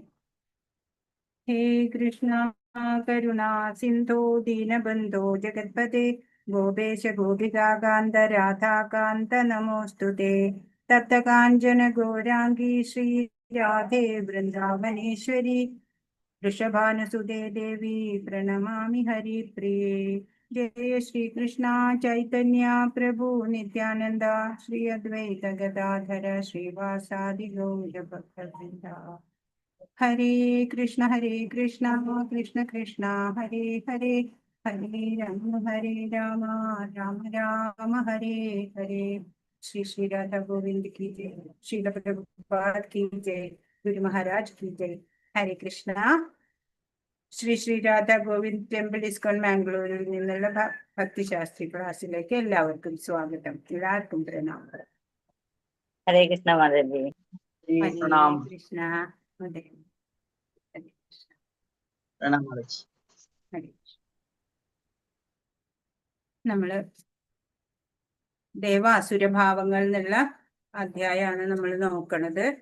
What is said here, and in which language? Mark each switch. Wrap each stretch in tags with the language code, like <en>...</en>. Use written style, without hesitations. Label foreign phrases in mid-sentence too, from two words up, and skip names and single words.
<sa>हे कृष्ण करुणा सिन्धो दीनबन्धो जगत्पते गोपेश गोपिकाकान्त राधाकान्त नमोस्तुते. तप्तकाञ्चन गौराङ्गी श्री राधे वृन्दावनेश्वरि वृषभानुसुते देवि प्रणमामि हरिप्रिये. जय श्री कृष्णा चैतन्य प्रभु नित्यानंद श्री अद्वैत गदाधर श्रीवासादि गौर भक्तवृंद. हरे कृष्ण कृष्ण कृष्ण हरे हरे, हरे राम राम राम हरे हरे.</sa> <hi>श्री श्री राधा गोविंद की जय, श्रील प्रभुपाद की जय, गुरु महाराज की जय. हरे कृष्णा.</hi> <ml>ശ്രീ ശ്രീ രാധ ഗോവിന്ദ് ടെമ്പിൾ ഇസ്കോൺ മാംഗ്ലൂരിൽ നിന്നുള്ള ഭക്തിശാസ്ത്രി ക്ലാസ്സിലേക്ക് എല്ലാവർക്കും സ്വാഗതം. എല്ലാവർക്കും പ്രണാമം. ഹരേ കൃഷ്ണ മാതാജി. ഹരേ കൃഷ്ണ. അതെ, നമ്മള് ദേവാസുരഭാവങ്ങൾ എന്നുള്ള അധ്യായമാണ് നമ്മൾ നോക്കണത്.</ml>